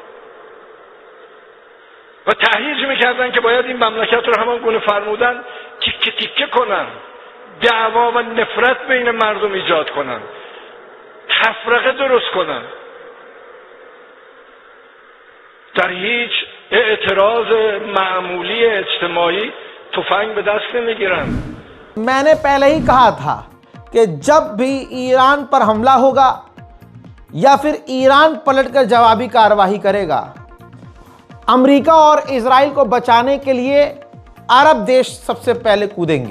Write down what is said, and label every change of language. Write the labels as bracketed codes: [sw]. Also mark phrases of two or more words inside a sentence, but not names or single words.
[fa] و تهییج میکردن که باید این مملکت رو همان گونه فرمودن تیکه تیکه کنن، دعوا و نفرت بین مردم ایجاد کنن، تفرقه درست کنن. در هیچ اعتراض معمولی اجتماعی تفنگ به دست نمیگیرن. [hi] मैंने पहले ही कहा था कि जब भी ईरान पर हमला होगा या फिर ईरान पलटकर जवाबी कार्रवाई करेगा, अमेरिका और इजराइल को बचाने के लिए अरब देश सबसे पहले कूदेंगे।